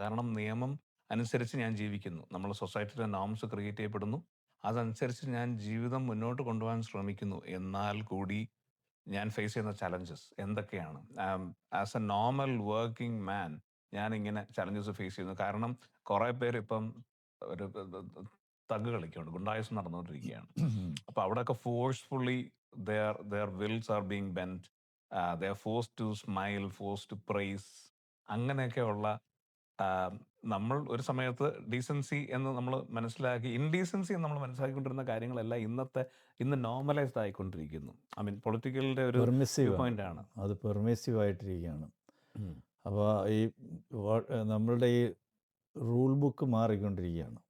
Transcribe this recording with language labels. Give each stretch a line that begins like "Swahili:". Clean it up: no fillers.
Malayalam: കാരണം നിയമം അനുസരിച്ച് ഞാൻ ജീവിക്കുന്നു, നമ്മൾ സൊസൈറ്റിയിലെ നോംസ് ക്രിയേറ്റ് ചെയ്യപ്പെടുന്നു, അതനുസരിച്ച് ഞാൻ ജീവിതം മുന്നോട്ട് കൊണ്ടുപോകാൻ ശ്രമിക്കുന്നു. എന്നാൽ കൂടി ഞാൻ ഫേസ് ചെയ്യുന്ന ചലഞ്ചസ് എന്തൊക്കെയാണ്?
English: as a normal working man
Malayalam: ഞാൻ ഇങ്ങനെ ചലഞ്ചസ് ഫേസ് ചെയ്യുന്നു. കാരണം കുറേ പേര് ഇപ്പം ഒരു തഗ് കളിക്കുന്നുണ്ട്, ഗുണ്ടായുസം നടന്നുകൊണ്ടിരിക്കുകയാണ്. അപ്പോൾ അവിടെയൊക്കെ forcefully
English: their wills are being bent, they are forced to smile, forced to praise.
Malayalam: അങ്ങനെയൊക്കെയുള്ള നമ്മൾ ഒരു സമയത്ത് ഡീസൻസി എന്ന് നമ്മൾ മനസ്സിലാക്കി, ഇൻഡീസൻസി എന്ന് നമ്മൾ മനസ്സിലാക്കിക്കൊണ്ടിരുന്ന കാര്യങ്ങളെല്ലാം ഇന്ന് നോർമലൈസ്ഡ് ആയിക്കൊണ്ടിരിക്കുന്നു.
English: I mean
Malayalam: പൊളിറ്റിക്കലിൻ്റെ ഒരു വ്യൂ
English: permissive
Malayalam: പോയിന്റ് ആണ്. അത് പെർമിസീവ് ആയിട്ടിരിക്കുകയാണ്. ഉം. അപ്പോൾ ഈ നമ്മളുടെ ഈ റൂൾ ബുക്ക് മാറിക്കൊണ്ടിരിക്കുകയാണ്.